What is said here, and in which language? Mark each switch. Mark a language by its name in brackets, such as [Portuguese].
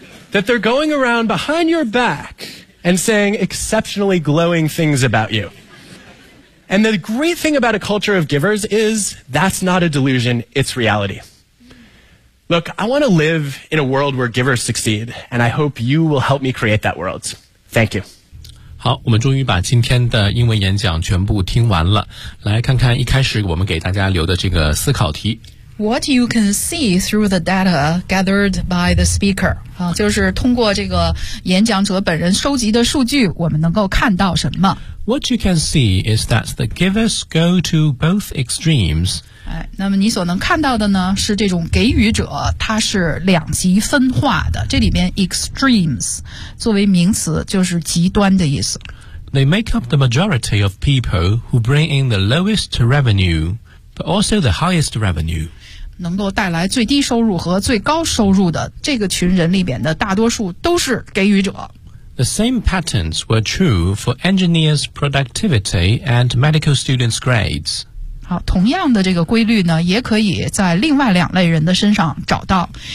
[English] That they're going around behind your back and saying exceptionally glowing things about you. And the great thing about a culture of givers is that's not a delusion, it's reality. Look, I want to live in a world where givers succeed, and I hope you will help me create that world. Thank you. [Chinese] 好，我们终于把今天的英文演讲全部听完了。来看看一开始我们给大家留的这个思考题。 [English] What you can see through the data gathered by the speaker、 [Chinese] 就是通过这个演讲者本人收集的数据我们能够看到什么 [English] What you can see is that the givers go to both extremes、 [Chinese] 那么你所能看到的呢是这种给予者它是两极分化的这里面 extremes 作为名词就是极端的意思 [English] They make up the majority of people who bring in the lowest revenueBut also the highest revenue. [Chinese] 能够带来最低收入和最高收入的这个群人里边的大多数都是给予者。 [English] The same patterns were true for engineers' productivity and medical students' grades. [Chinese] 好，同样的这个规律呢，也可以在另外两类人的身上找到。